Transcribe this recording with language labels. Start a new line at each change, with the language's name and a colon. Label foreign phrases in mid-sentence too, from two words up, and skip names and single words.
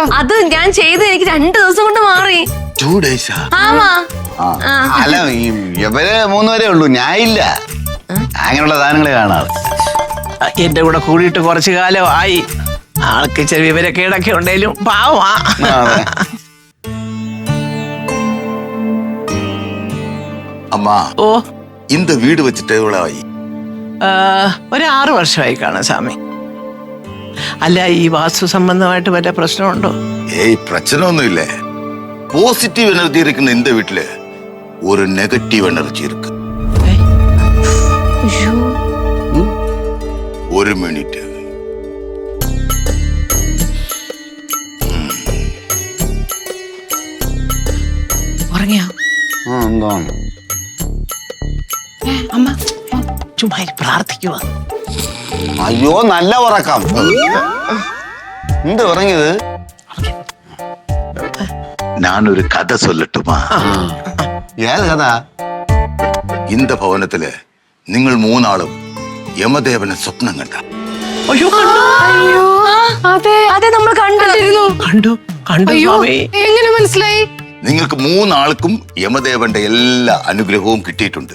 Malayalam: അത് ഞാൻ ചെയ്ത് എനിക്ക് 2 ദിവസം കൊണ്ട് മാറി.
English: 2 days
Tamil: ஆமா
Malayalam: അല്ല, ഇവര് 3 പേരേ ഉള്ളൂ, ഞാൻ ഇല്ല. അങ്ങനെയുള്ള സാധനങ്ങൾ കാണാറ്. എന്റെ കൂടെ കൂടിയിട്ട് കുറച്ചു കാലമായി. ആൾക്ക് ചെറിയ വിവരൊക്കെ ഇടയ്ക്ക് ഉണ്ടെങ്കിലും പാവമാ.
Tamil: அம்மா ഓ இந்த வீடு வச்சுட்டு எவ்வளவு ஆகி?
Malayalam: ഒരു 6 വർഷമായി കാണാം സ്വാമി. അല്ല, ഈ വാസ്തു സംബന്ധമായിട്ട് വല്ല പ്രശ്നമുണ്ടോ?
Tamil: ஏய் பிரச்சனை ஒண்ணும் இல்ல.
English: positive energy
Tamil: இருக்குன்னு இந்த வீட்டுல ஒரு
English: negative energy
Tamil: இருக்கு. ஒரு மினிட்.
Malayalam: ഉറങ്ങിയോ എന്തോ അമ്മ? ചുമ്മാ പ്രാർത്ഥിക്കുക. അയ്യോ, നല്ല ഉറക്കം. എന്ത് ഉറങ്ങിയത്?
Tamil: நான் ஒரு கதை சொல்லட்டுமா?
Malayalam: ഏത് കഥ? இந்த ഭവനത്തില് നിങ്ങൾ 3 ആളും യമദേവനെ സ്വപ്നം കണ്ട. അയ്യോ അയ്യോ അതെ അതെ നമ്മൾ കണ്ടിരുന്നു. കണ്ടു കണ്ടു അയ്യോ സ്വാമി. എങ്ങനെ മനസ്സിലായി? നിങ്ങൾക്ക് 3 ആൾക്കും യമദേവന്റെ എല്ലാ അനുഗ്രഹവും കിട്ടിയിട്ടുണ്ട്.